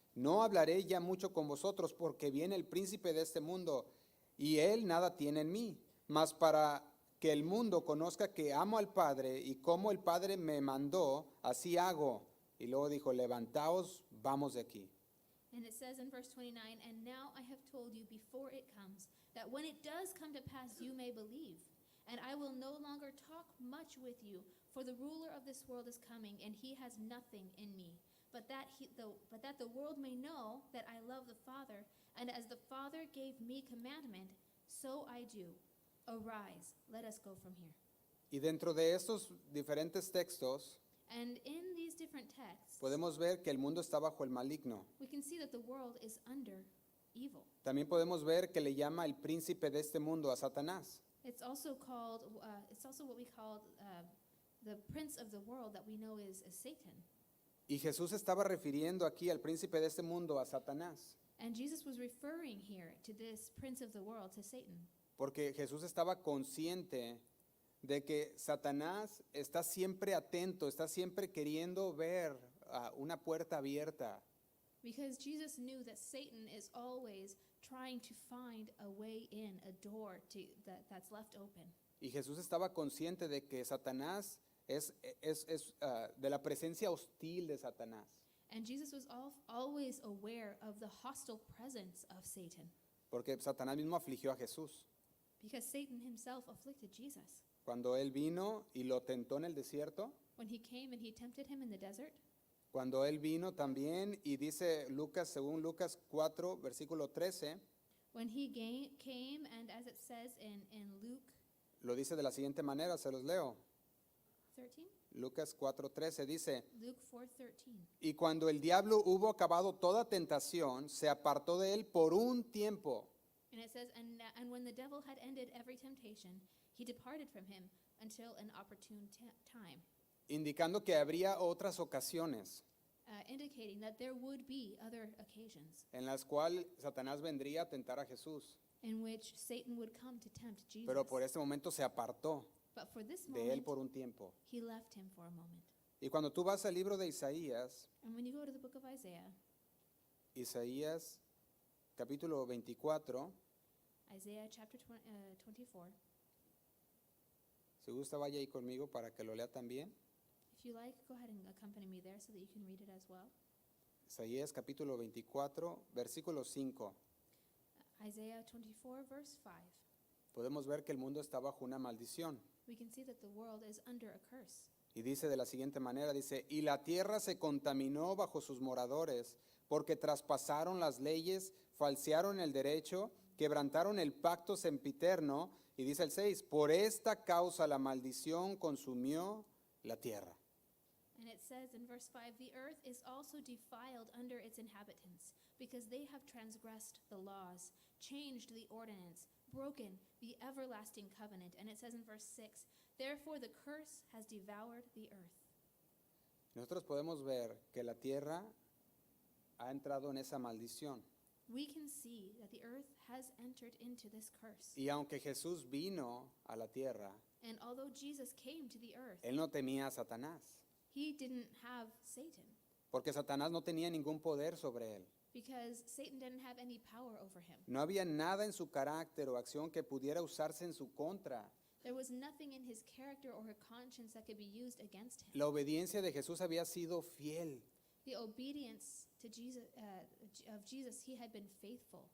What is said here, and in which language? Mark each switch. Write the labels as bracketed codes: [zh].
[es] No hablaré ya mucho con vosotros, porque viene el príncipe de este mundo, y él nada tiene en mí. Mas para que el mundo conozca que amo al Padre, y como el Padre me mandó, así hago. Y luego dijo, levantaos, vamos de aquí. [en] And it says in verse 29, "And now I have told you before it comes, that when it does come to pass, you may believe. And I will no longer talk much with you, for the ruler of this world is coming, and he has nothing in me. But that the world may know that I love the Father, and as the Father gave me commandment, so I do. Arise, let us go from here." [es] Y dentro de estos diferentes textos, [en] And in these different texts, [es] podemos ver que el mundo está bajo el maligno. [en] we can see that the world is under evil. [es] También podemos ver que le llama el príncipe de este mundo a Satanás. [en] It's also what we call the prince of the world that we know is Satan. [es] Y Jesús estaba refiriendo aquí al príncipe de este mundo, a Satanás, [en] And Jesus was referring here to this prince of the world, to Satan. [es] porque Jesús estaba consciente de que Satanás está siempre atento, está siempre queriendo ver una puerta abierta. [en] Because Jesus knew that Satan is always trying to find a way in, a door that's left open. [es] Y Jesús estaba consciente de que Satanás es de la presencia hostil de Satanás. [en] And Jesus was always aware of the hostile presence of Satan. [es] Porque Satanás mismo afligió a Jesús. [en] Because Satan himself afflicted Jesus. [es] Cuando él vino y lo tentó en el desierto, [en] When he came and he tempted him in the desert, [es] cuando él vino también, y dice Lucas, según Lucas 4, versículo 13, [en] when he came, and as it says in Luke [es] lo dice de la siguiente manera, se los leo. [en] 13, [es] Lucas 4:13 dice, [en] Luke 4:13. [es] y cuando el diablo hubo acabado toda tentación, se apartó de él por un tiempo. [en] And it says, and when the devil had ended every temptation, he departed from him until an opportune time, [es] indicando que habría otras ocasiones [en] indicating that there would be other occasions [es] en las cuales Satanás vendría a tentar a Jesús, [en] in which Satan would come to tempt Jesus. [es] pero por este momento se apartó [en] But for this [es] de él [en] moment, [es] por un tiempo. [en] he left him for a moment. [es] Y cuando tú vas al libro de Isaías, [en] And when you go to the book of Isaiah, [es] Isaías capítulo 24, [en] Isaiah chapter 24, [es] si gusta vaya ahí conmigo para que lo lea también. [en] if you like, go ahead and accompany me there so that you can read it as well. [es] Isaías capítulo 24, versículo 5. [en] Isaiah 24, verse 5. [es] Podemos ver que el mundo está bajo una maldición. [en] We can see that the world is under a curse. [es] Y dice de la siguiente manera, dice, y la tierra se contaminó bajo sus moradores, porque traspasaron las leyes, falsearon el derecho, quebrantaron el pacto sempiterno, y dice el 6, por esta causa la maldición consumió la tierra. [en] And it says in verse 5, the earth is also defiled under its inhabitants, because they have transgressed the laws, changed the ordinance, broken the everlasting covenant. And it says in verse 6, therefore the curse has devoured the earth. [es] Nosotros podemos ver que la tierra ha entrado en esa maldición. [en] We can see that the earth has entered into this curse. [es] Y aunque Jesús vino a la tierra, [en] And although Jesus came to the earth, [es] él no temía a Satanás, [en] he didn't have Satan, [es] porque Satanás no tenía ningún poder sobre él. [en] because Satan didn't have any power over him. [es] No había nada en su carácter o acción que pudiera usarse en su contra. [en] There was nothing in his character or her conscience that could be used against him. [es] La obediencia de Jesús había sido fiel, [en] The obedience to Jesus, of Jesus, he had been faithful.